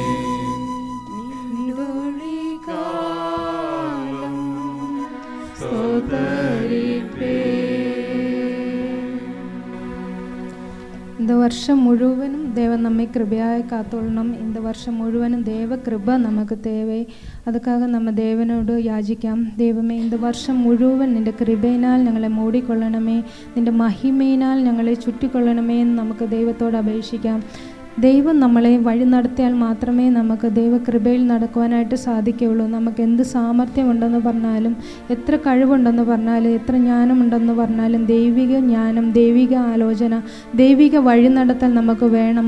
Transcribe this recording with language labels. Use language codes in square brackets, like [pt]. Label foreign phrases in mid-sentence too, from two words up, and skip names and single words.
[ta] நீடொழி காலம் ஸ்தோத்தரிப்பேன். இந்த வருஷம் முழுவதும் தேவன் நம்மை கிருபையாய் காத்துள்ளணும். இந்த வருஷம் முழுவதும் தேவ கிருப நமக்கு தேவை. அதுக்காக நம்ம [ml] தேவനോട് യാചിക്കാം. ദൈവമേ, [ta] இந்த வருஷம் [ml] മുഴുവൻ നിൻ്റെ കൃപയിനാൽ ഞങ്ങളെ മൂടിക്കൊള്ളണമേ, നിൻ്റെ മഹിമയിനാൽ ഞങ്ങളെ ചുറ്റിക്കൊള്ളണമേ എന്ന് നമുക്ക് ദൈവത്തോട് അപേക്ഷിക്കാം. ദൈവം നമ്മളെ വഴി നടത്തിയാൽ മാത്രമേ നമുക്ക് ദൈവകൃപയിൽ നടക്കുവാനായിട്ട് സാധിക്കുകയുള്ളൂ. നമുക്ക് എന്ത് സാമർഥ്യമുണ്ടെന്ന് പറഞ്ഞാലും, എത്ര കഴിവുണ്ടെന്ന് പറഞ്ഞാലും, എത്ര ജ്ഞാനമുണ്ടെന്ന് പറഞ്ഞാലും, ദൈവിക ജ്ഞാനം, ദൈവിക ആലോചന, ദൈവിക വഴി നടത്തൽ നമുക്ക് വേണം.